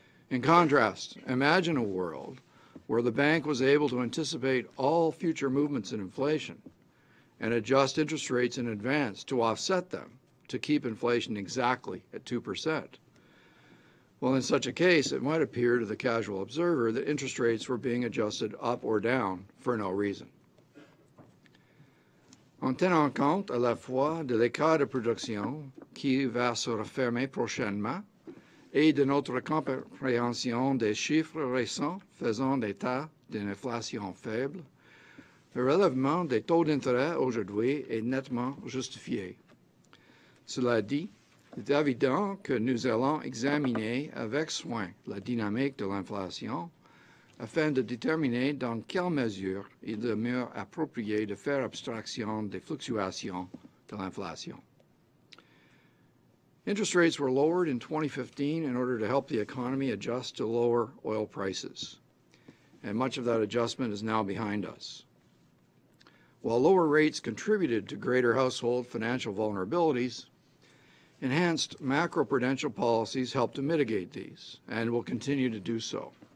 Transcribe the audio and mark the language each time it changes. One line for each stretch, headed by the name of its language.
English: In contrast, imagine a world where the bank was able to anticipate all future movements in inflation and adjust interest rates in advance to offset them to keep inflation exactly at 2%. Well, in such a case, it might appear to the casual observer that interest rates were being adjusted up or down for no reason.
French: En tenant compte à la fois de l'écart de production qui va se refermer prochainement et de notre compréhension des chiffres récents faisant état d'une inflation faible, le relèvement des taux d'intérêt aujourd'hui est nettement justifié. Cela dit, il est évident que nous allons examiner avec soin la dynamique de l'inflation afin de déterminer dans quelle mesure il demeure approprié de faire abstraction des fluctuations de l'inflation.
English: Interest rates were lowered in 2015 in order to help the economy adjust to lower oil prices, and much of that adjustment is now behind us. While lower rates contributed to greater household financial vulnerabilities, enhanced macroprudential policies help to mitigate these and will continue to do so.